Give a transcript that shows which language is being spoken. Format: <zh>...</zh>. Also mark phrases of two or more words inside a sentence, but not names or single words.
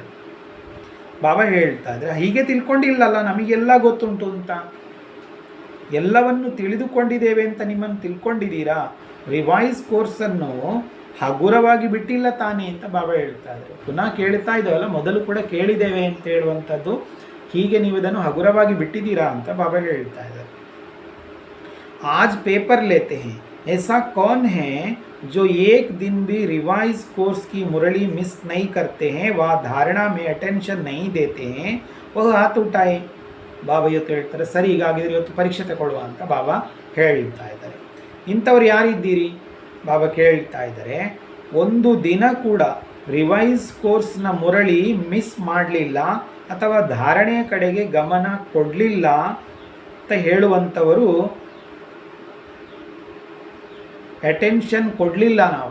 <kn>ಬಾಬಾ ಹೇಳ್ತಾ ಇದ್ದಾರೆ ಹೀಗೆ ತಿಳ್ಕೊಂಡಿಲ್ಲಲ್ಲ, ನಮಗೆಲ್ಲ ಗೊತ್ತುಂಟು ಅಂತ, ಎಲ್ಲವನ್ನು ತಿಳಿದುಕೊಂಡಿದ್ದೇವೆ ಅಂತ ನಿಮ್ಮನ್ನು ತಿಳ್ಕೊಂಡಿದ್ದೀರಾ. ರಿವೈಸ್ ಕೋರ್ಸನ್ನು ಹಗುರವಾಗಿ ಬಿಟ್ಟಿಲ್ಲ ತಾನೇ ಅಂತ ಬಾಬಾ ಹೇಳ್ತಾ ಇದ್ದಾರೆ. ಪುನಃ ಕೇಳ್ತಾ ಇದ್ದೇವಲ್ಲ, ಮೊದಲು ಕೂಡ ಕೇಳಿದ್ದೇವೆ ಅಂತ ಹೇಳುವಂಥದ್ದು, ಹೀಗೆ ನೀವು ಇದನ್ನು ಹಗುರವಾಗಿ ಬಿಟ್ಟಿದ್ದೀರಾ ಅಂತ ಬಾಬಾ ಹೇಳ್ತಾ ಇದ್ದಾರೆ.</kn> <hi>आज पेपर लेते हैं, ऐसा कौन है जो एक दिन भी</hi> <en>revise course</en> <hi>की मुरली मिस नहीं करते हैं, वह धारणा में अटेंशन नहीं देते हैं, वह हाथ उठाए.</hi> <kn>ಬಾಬಾ ಇವತ್ತು ಹೇಳ್ತಾರೆ ಸರಿ ಹೀಗಾಗಿದ್ರೆ ಇವತ್ತು ಪರೀಕ್ಷೆ ತಗೊಳ್ಳುವ ಅಂತ ಬಾಬಾ ಹೇಳ್ತಾ ಇದ್ದಾರೆ. ಇಂಥವ್ರು ಯಾರಿದ್ದೀರಿ ಬಾಬಾ ಕೇಳ್ತಾ ಇದ್ದಾರೆ. ಒಂದು ದಿನ ಕೂಡ ರಿವೈಸ್ ಕೋರ್ಸ್ನ ಮುರಳಿ ಮಿಸ್ ಮಾಡಲಿಲ್ಲ ಅಥವಾ ಧಾರಣೆಯ ಕಡೆಗೆ ಗಮನ ಕೊಡಲಿಲ್ಲ ಅಂತ ಹೇಳುವಂಥವರು ಅಟೆನ್ಷನ್ ಕೊಡಲಿಲ್ಲ ನಾವು.</kn>